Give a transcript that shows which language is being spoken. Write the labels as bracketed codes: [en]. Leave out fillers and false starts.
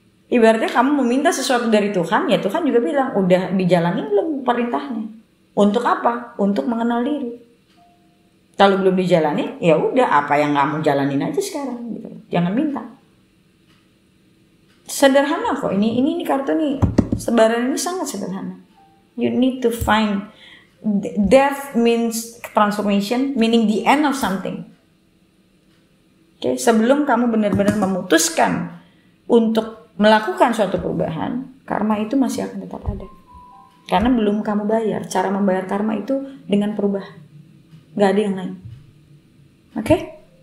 [id] Ibaratnya kamu meminta sesuatu dari Tuhan, ya Tuhan juga bilang, udah dijalanin belum perintahnya? Untuk apa? Untuk mengenal diri. Kalau belum dijalanin, ya udah apa yang kamu jalanin aja sekarang gitu. Jangan minta. Sederhana kok, ini kartu nih, sebaran ini sangat sederhana. [en] You need to find, death means transformation, meaning the end of something. [id] Oke, sebelum kamu benar-benar memutuskan untuk melakukan suatu perubahan, karma itu masih akan tetap ada. Karena belum kamu bayar. Cara membayar karma itu dengan perubahan. Gak ada yang lain. Oke?